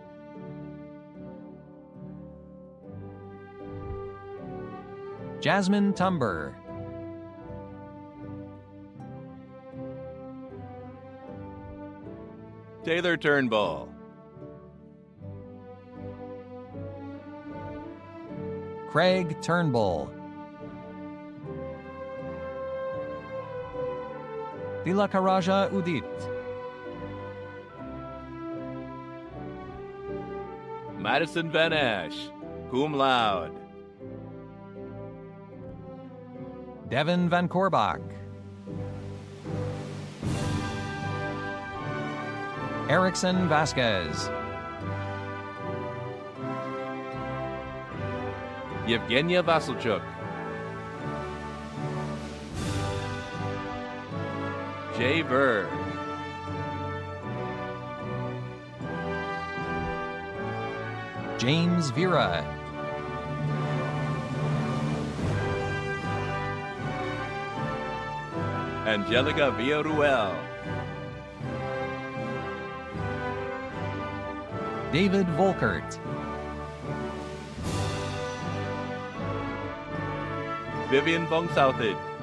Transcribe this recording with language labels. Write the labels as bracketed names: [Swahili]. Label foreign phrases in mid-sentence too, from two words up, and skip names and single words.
[English] Jasmine Tumber. Taylor Turnbull. Craig Turnbull. Tilakaraja Udit. Madison Van Esch, [Latin] cum laude. [English] Devin Van Korbach. Erickson Vasquez. Yevgenia Vasilchuk. Jay Ver. James Vera. Angelica Villarruel. David Volkert. Vivian Vong Southid.